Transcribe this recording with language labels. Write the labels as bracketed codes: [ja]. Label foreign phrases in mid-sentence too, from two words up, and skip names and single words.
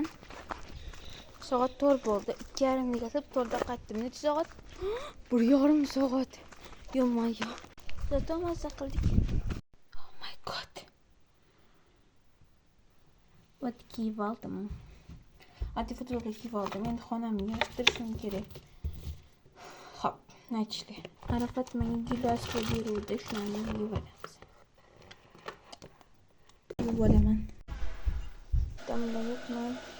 [uz] Soat 4 bo'ldi. 2:30 ga kelib 4 da qaytdim. Necha soat? 1:30 soat. Yo'q-yo'q. Zato mazza qildik. [en] Oh my god. [uz] Вот kiyib oldim. Ati futbolka kiyib oldim. Endi xonamni yig'ishtirishim kerak. Xo'p, nachli. Arafat menga gilos qilib beruvdi, shuni yuboramiz. Yuboraman. Damla yo'qman.